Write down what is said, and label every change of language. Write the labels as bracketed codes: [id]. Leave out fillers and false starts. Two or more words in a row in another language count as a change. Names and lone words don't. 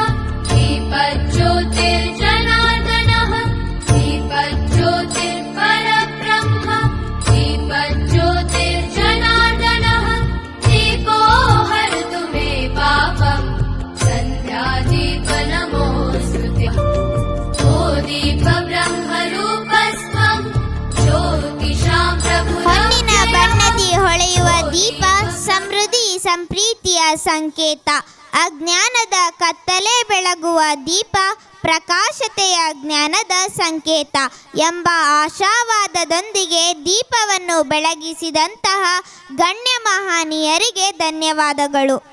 [sa] दीपज्योतिर् जनार्दनः दीपज्योतिर् परब्रह्म दीपज्योतिर् जनार्दनः दीपो हर्तु मे पापम् सन्ध्या दीप नमोस्तुते ओ दीप ब्रह्म रूपस्त्वम् ज्योतिषाम् प्रभु [kn] ಹೊನ್ನಿನ ಬಣ್ಣದಿ ಹೊಳೆಯುವ ದೀಪ ಸಮೃದ್ಧಿ ಸಂಪ್ರೀತಿಯ ಸಂಕೇತ. ಅಜ್ಞಾನದ ಕತ್ತಲೆ ಬೆಳಗುವ ದೀಪ ಪ್ರಕಾಶತೆಯ ಜ್ಞಾನದ ಸಂಕೇತ ಎಂಬ ಆಶಾವಾದದೊಂದಿಗೆ ದೀಪವನ್ನು ಬೆಳಗಿಸಿದಂತಹ ಗಣ್ಯ ಮಹನೀಯರಿಗೆ ಧನ್ಯವಾದಗಳು.